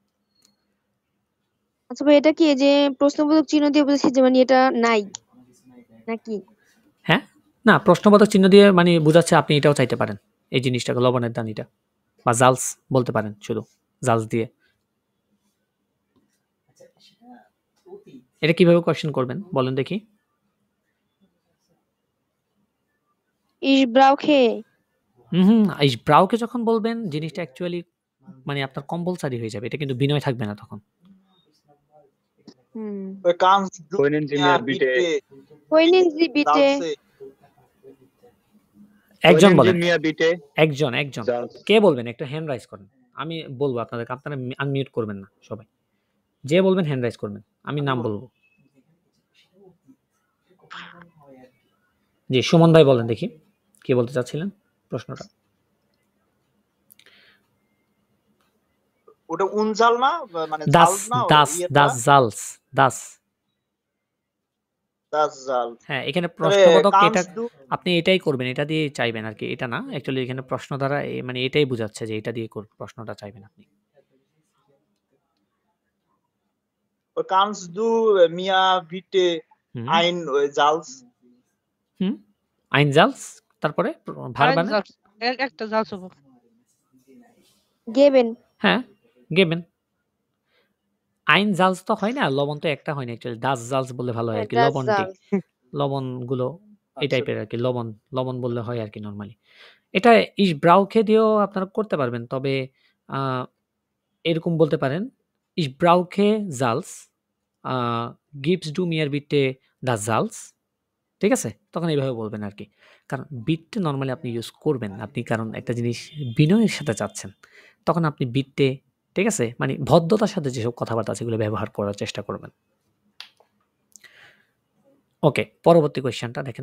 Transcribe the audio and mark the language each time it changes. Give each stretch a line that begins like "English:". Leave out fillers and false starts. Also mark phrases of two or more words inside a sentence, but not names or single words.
Bangla: আচ্ছা ভাই, এটা কি এই যে প্রশ্নবোধক চিহ্ন দিয়ে বলেছি যে মানে এটা নাই নাকি? হ্যাঁ? না, প্রশ্নবোধক চিহ্ন দিয়ে মানে বুঝাচ্ছে আপনি এটাও চাইতে পারেন। এই জিনিসটাকে লবণের দানিটা বা জালস বলতে পারেন শুধু। জালস দিয়ে। এটা কিভাবে কোয়েশ্চেন করবেন বলেন দেখি?
German: Ich brauche
Bangla: এই ব্রাউকে যখন বলবেন জিনিসটা অ্যাকচুয়ালি মানে আপনার কম্পালসরি হয়ে যাবে। এটা কিন্তু বিনয় থাকবে না তখন। হুম।
German: kannst du Können Sie mir bitte Können Sie bitte Salze
Bangla: একজন
German: können Sie
Bangla: বলেন।
German: mir bitte
Bangla: একজন। Salz কে বলবেন? একটু
English: hand raise
Bangla: করেন। আমি বলবো আপনাদেরকে। আপনারা আনমিউট করবেন না সবাই। যে বলবেন
English: hand raise
Bangla: করবেন। আমি নাম বলবো। জি, সুমন ভাই বলেন দেখি। কি বলতে চাচ্ছিলেন প্রশ্নটা? ওটা উনজাল না মানে দাস জাল না দাস ইয়েটা
German: das Salz das. das Salz
Bangla: হ্যাঁ, এখানে তবে প্রশ্নবোধক এটা
German: kannst du
Bangla: আপনি এটাই করবেন। এটা দিয়ে চাইবেন আরকি। এটা না। অ্যাকচুয়ালি এখানে প্রশ্ন দ্বারা মানে এটাই বুঝাচ্ছে যে এটা দিয়ে প্রশ্নটা চাইবেন আপনি।
German: kannst du mir bitte
Bangla: হুম।
German: ein Salz ein Salz
Bangla: তারপরে ভার্ব আনে? একটা জালস হবে। geben হ্যাঁ, গেবেন।
German: ein Salz
Bangla: তো হয় না, লবণ তো একটা হয় না অ্যাকচুয়ালি।
German: das Salz
Bangla: বললে ভালো হয় আরকি। das লবণটি। Salz লবণগুলো এই টাইপের আরকি। লবণ বললে হয় আরকি নরমালি। এটা
German: ich brauche
Bangla: দিয়েও আপনারা করতে পারবেন। তবে আ এরকম বলতে পারেন,
German: ich brauche Salz আ gibst du mir bitte das Salz?
Bangla: ঠিক আছে? তখন এইভাবে বলবেন আরকি। কারণ বিটটা নরমালি আপনি ইউজ করবেন। আপনি কারণ একটা জিনিস বিনয়ের সাথে চাচ্ছেন। তখন আপনি বিটে ঠিক আছে? মানে ভদ্রতার সাথে যেসব কথাবার্তা আছে এগুলো ব্যবহার করার চেষ্টা করবেন। ওকে, পরবর্তী কোয়েশ্চেনটা দেখেন তো।